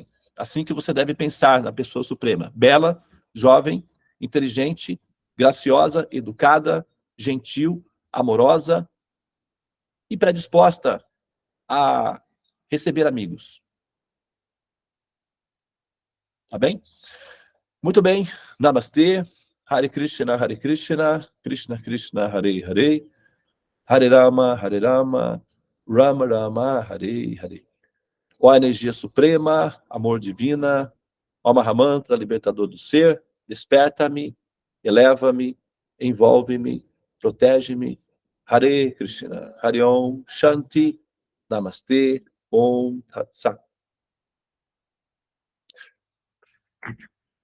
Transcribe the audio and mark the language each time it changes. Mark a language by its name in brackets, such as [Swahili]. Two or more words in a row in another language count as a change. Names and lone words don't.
[Portuguese] Assim que você deve pensar na pessoa suprema. Bela, jovem, inteligente, graciosa, educada, gentil, amorosa e predisposta a receber amigos. Tá bem? Muito bem. Namastê. [Sanskrit] हरे कृष्ण, कृष्ण कृष्ण, हरे हरे, हरे राम, राम राम, हरे हरे. [Portuguese] Ó energia suprema, amor divina, ó Mahamantra, libertador do ser, desperta-me, eleva-me, envolve-me, protege-me. [Sanskrit] हरे कृष्ण, हरे ओम्, शान्ति, नमस्ते, ओम् तत् सत्.